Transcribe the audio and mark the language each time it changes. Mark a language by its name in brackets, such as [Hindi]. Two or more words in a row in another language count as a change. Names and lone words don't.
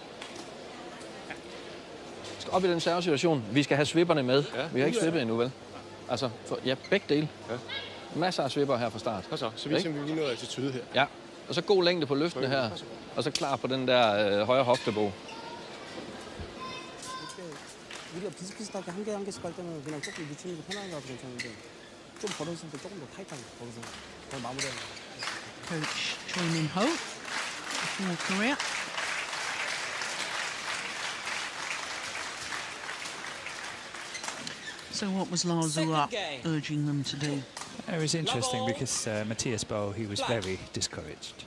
[Danish] Op i den servesituation. Vi skal have svipperne med. Ja, Vi har ikke svippet endnu, vel? Altså, begge dele. Ja. Masser af svipper her fra start. Så viser vi lige noget attitude her. Ja, og så god længde på løftene her. Og så klar på den der højre hoftebog. [Korean] 우리가 비슷비슷하게 한 개씩 갈 때는 그냥 조금 미치는 게 편하게 가도 괜찮은데 좀 벌어졌을 때 조금 더 타이트하게 거기서 더 마무리하는 거. [English] Coach Choi Min Ho for Korea. So what was Lazua urging them to do? It was interesting because Matthias Bo, he was very discouraged.